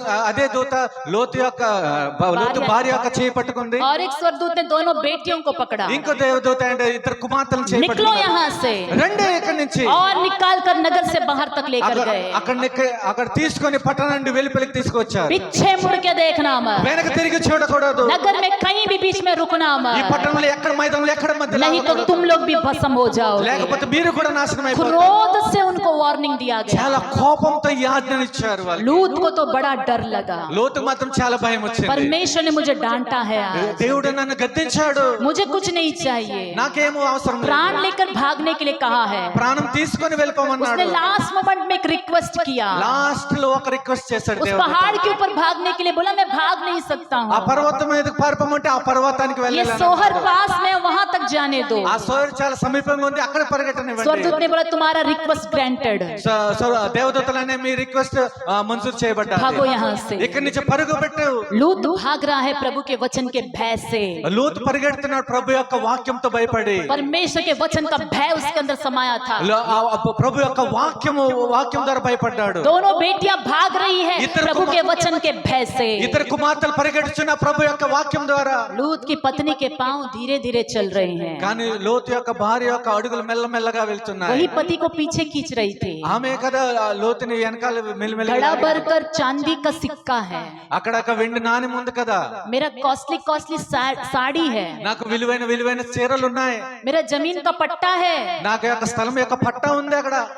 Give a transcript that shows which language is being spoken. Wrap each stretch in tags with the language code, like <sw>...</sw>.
<te>అదే దూత లోతు యొక్క లోతు భార్య యొక్క చేయి పట్టుకుంది.</te> <hi>और एक स्वर्गदूत ने दोनों बेटियों को पकड़ा।</hi> <te>ఇంకో దేవదూత అంటే ఇద్దరు కుమార్తెలను చేయి</te> <hi>निकलो यहाँ से,</hi> <te>రండి ఇక్కడి నుంచి.</te> <hi>और निकाल कर नगर से बाहर तक लेकर गए।</hi> <te>అక్కడ తీసుకొని పట్టణం నుండి వెలుపలికి తీసుకొచ్చారు.</te> <hi>पीछे मुड़ के देखना मत,</hi> <te>వెనక తిరిగి చూడకూడదు.</te> <hi>नगर में कहीं भी बीच में रुकना</hi> <te>ఈ</te> <hi>मत,</hi> <te>పట్టణంలో ఎక్కడ మైదానంలో ఎక్కడ మధ్యలో</te> <hi>नहीं तो तुम लोग भी भस्म हो जाओगे।</hi> <te>లేకపోతే మీరు కూడా నాశనం అయిపోతారు.</te> <hi>क्रोध से उनको वार्निंग दिया गया।</hi> <te>చాలా కోపంతో ఈ ఆజ్ఞను ఇచ్చారు వాళ్ళు.</te> <hi>लूत को तो बड़ा डर लगा।</hi> <te>లోతు మాత్రం చాలా భయం వచ్చింది.</te> <hi>परमेश्वर ने मुझे डांटा है आज,</hi> <te>దేవుడు నన్ను గద్దించాడు.</te> <hi>मुझे कुछ नहीं चाहिए,</hi> <te>నాకేమో అవసరం లేదు.</te> <hi>प्राण लेकर भागने के लिए कहा है।</hi> <te>ప్రాణం తీసుకొని వెళ్ళిపోమన్నాడు.</te> <hi>उसने लास्ट मोमेंट में एक रिक्वेस्ट किया।</hi> <te>లాస్ట్ లో ఒక రిక్వెస్ట్ చేశాడు</te> <hi>उस</hi> <te>దేవుడు.</te> <hi>पहाड़ के ऊपर भागने के लिए बोला मैं भाग नहीं सकता</hi> <te>ఆ</te> <hi>हूँ,</hi> <te>పర్వతం మీదకి పారిపోమంటే ఆ పర్వతానికి</te> <hi>ये</hi> <te>వెళ్ళాలి.</te> <hi>सोहर पास में वहां तक जाने दो।</hi> <te>ఆ సోర్ చాలా సమీపంగా ఉంది, అక్కడ పరిగెట్టనివ్వండి.</te> <hi>स्वर्गदूत ने बोला तुम्हारा रिक्वेस्ट ग्रांटेड,</hi> <te>దేవదూతలనే మీ రిక్వెస్ట్ మంజూరు చేయబడ్డా.</te> <hi>भागो यहाँ से।</hi> <te>ఇక్కడి నుంచి పరుగు పెట్టు.</te> <hi>लूत भाग रहा है प्रभु के वचन के भय से।</hi> <te>లోతు పరిగెడుతున్నాడు ప్రభు యొక్క వాక్యంతో భయపడి.</te> <hi>परमेश्वर के वचन का भय उसके अंदर समाया था।</hi> <te>ప్రభు యొక్క వాక్యం ద్వారా భయపడ్డాడు.</te> <hi>दोनों बेटियां भाग रही है प्रभु के वचन के भय से।</hi> <te>ఇద్దరు కుమార్తెలు పరిగెడుచున్న ప్రభు యొక్క వాక్యం ద్వారా.</te> <hi>लूत की पत्नी के पांव धीरे धीरे चल रहे हैं,</hi> <te>కానీ లోతు యొక్క భార్య యొక్క అడుగులు మెల్లమెల్లగా వెళ్తున్నాయి.</te> <hi>वही पति को पीछे खींच रही थी।</hi> <te>ఆమె కదా లోతుని వెనకాల మెల్లమెల్లగా.</te> <hi>गला भरकर चांदी का सिक्का है,</hi> <te>అక్కడ ఒక వెండి నాణెం ఉంది కదా.</te> <hi>मेरा कॉस्टली कॉस्टली साड़ी है,</hi> <te>నాకు విలువైన చీరలు ఉన్నాయి.</te> <hi>मेरा जमीन का पट्टा है,</hi> <te>నాకు యొక్క స్థలం యొక్క పట్టా ఉంది అక్కడ.</te>